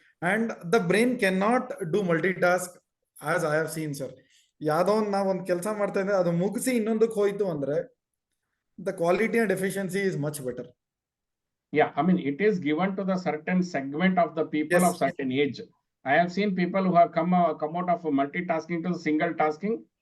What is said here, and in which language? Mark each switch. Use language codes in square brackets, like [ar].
[en] And the brain cannot do multitask, as I have seen, sir. [kn] ಯಾವ್ದೋ ನಾವೊಂದು ಕೆಲಸ ಮಾಡ್ತಾ ಇದ್ರೆ ಅದು ಮುಗಿಸಿ ಇನ್ನೊಂದಕ್ಕೆ ಹೋಯ್ತು ಅಂದ್ರೆ [en] the quality and efficiency is much better. Yeah, I mean, it is given to the certain segment of the people of certain age. I have seen people who have come out of multitasking to single tasking.